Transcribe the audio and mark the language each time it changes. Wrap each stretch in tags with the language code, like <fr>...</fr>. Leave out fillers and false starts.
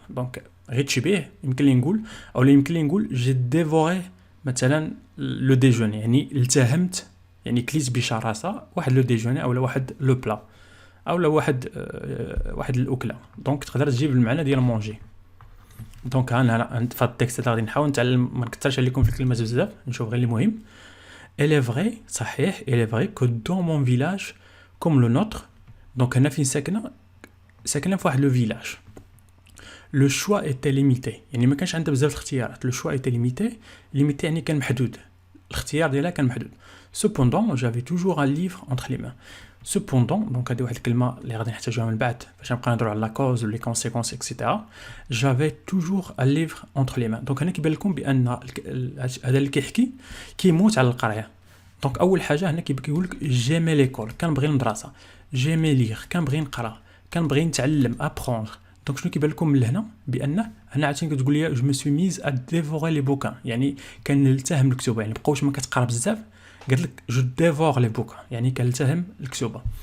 <ar>دونك غير تشبيه يمكن لي نقول، او يمكن لي نقول جي ديفوري مثلا لو ديجوني، يعني التهمت، يعني كليت بشراسه واحد لو ديجوني او واحد لو بلا او واحد الاكله. دونك تقدر تجيب المعنى ديال مونجي. دونك انا في التكست غادي نحاول نتعلم ما نكثرش عليكم في الكلمات بزاف، نشوف غير اللي مهم.</ar> <fr>elle est vrai</fr> <ar>صحيح</ar> <fr>elle est vrai que dans mon village comme le nôtre.</fr> <ar>دونك هنا فين ساكنه في واحد لو فيلاج. لو شوا ايتي ليميتي، يعني ما كانش عندها بزاف الاختيارات. لو شوا ايتي ليميتي يعني كان محدود، الاختيار ديالها كان محدود.</ar> <fr>cependant j'avais toujours un livre entre les mains.</fr> <ar>cependant دونك هذه واحد الكلمه اللي غادي نحتاجوها من بعد باش نبقى نهضروا على لا كوز ولي كونسيكونس اكسيتيرا.</ar> <fr>j'avais toujours un livre entre les mains.</fr> <ar>دونك هنا كيبان لكم بان هذا اللي كيحكي كيموت على القرايه. دونك اول حاجه هنا كيقول لك جيمي ليكول، كنبغي المدرسه. جيمي ليغ كنبغي نقرا، كنبغي نتعلم ابروندر. دونك شنو كيبان لكم من هنا؟ بان هنا عاوتاني كتقول لي جو مي سوي ميز ا ديفوري لي بوكان، يعني كنلتهم الكتب، يعني بقاوش ما كتقرا بزاف، قالت لك جو ديفور لي بوكان، يعني كنلتهم الكتب.</ar>